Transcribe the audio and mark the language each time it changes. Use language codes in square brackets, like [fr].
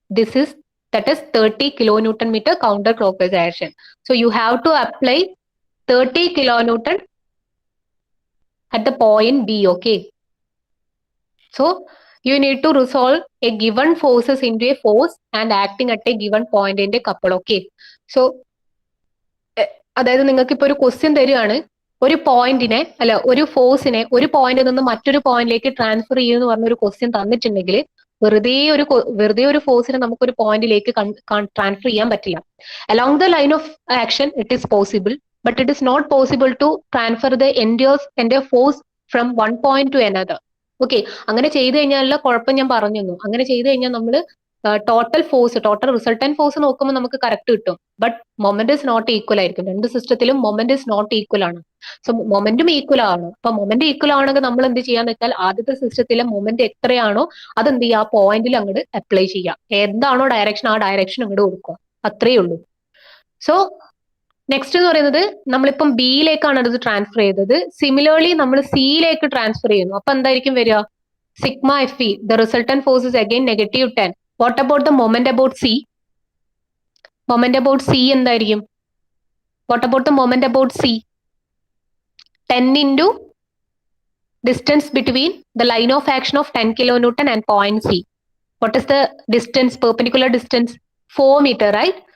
[en] That is 30 kilonewton meter counterclockwise direction. So you have to apply 30 kilonewton at the point B. Okay. So you need to resolve a given forces into a force and acting at a given point in a couple. Okay. [ml] So അതായത് നിങ്ങൾക്ക് ഇപ്പോൾ ഒരു question തരികയാണ്, ഒരു പോയിന്റിനെ അല്ല ഒരു ഫോഴ്സിനെ ഒരു പോയിന്റിൽ നിന്ന് മറ്റൊരു പോയിന്റിലേക്ക് ട്രാൻസ്ഫർ ചെയ്യുമെന്ന് പറഞ്ഞൊരു ക്വസ്റ്റ്യൻ തന്നിട്ടുണ്ടെങ്കിൽ വെറുതെ ഒരു ഫോഴ്സിനെ നമുക്കൊരു പോയിന്റിലേക്ക് ട്രാൻസ്ഫർ ചെയ്യാൻ പറ്റില്ല. [en] Along the line of action it is possible, but it is not possible to transfer the എൻ്റെ force from one point to another. [ml] Okay, അങ്ങനെ ചെയ്തു കഴിഞ്ഞാലുള്ള കുഴപ്പം ഞാൻ പറഞ്ഞു തന്നു. അങ്ങനെ ചെയ്തു കഴിഞ്ഞാൽ നമ്മൾ ടോട്ടൽ റിസൾട്ടന്റ് ഫോഴ്സ് നോക്കുമ്പോൾ നമുക്ക് കറക്റ്റ് കിട്ടും. [en] but moment is not equal [ml] ആയിരിക്കും. രണ്ട് സിസ്റ്റത്തിലും [en] moment is not equal [ml] ആണ്. സോ മൊമെന്റും ഈക്വൽ ആണ്. അപ്പൊ മൊമെന്റ് ഈക്വൽ ആണെങ്കിൽ നമ്മൾ എന്ത് ചെയ്യാന്ന് വെച്ചാൽ ആദ്യത്തെ സിസ്റ്റത്തിലെ മൊമെന്റ് എത്രയാണോ അത് എന്ത് ചെയ്യുക, ആ പോയിന്റിൽ അങ്ങോട്ട് അപ്ലൈ ചെയ്യുക. എന്താണോ ഡയറക്ഷൻ ആ ഡയറക്ഷൻ അങ്ങോട്ട് കൊടുക്കുക. അത്രയേ ഉള്ളൂ. സോ നെക്സ്റ്റ് എന്ന് പറയുന്നത് നമ്മളിപ്പം ബിയിലേക്കാണ് ഇത് ട്രാൻസ്ഫർ ചെയ്തത്. സിമിലർലി നമ്മൾ സിയിലേക്ക് ട്രാൻസ്ഫർ ചെയ്യുന്നു. അപ്പൊ എന്തായിരിക്കും വരിക? [en] Sigma F E, the resultant force is again negative 10. What about the moment about C? Moment about C [ml] എന്തായിരിക്കും? [en] What about the moment about C? 10 into distance between the line of action of 10 kilonewton and point C. What is the distance, perpendicular distance? 4 meter, right?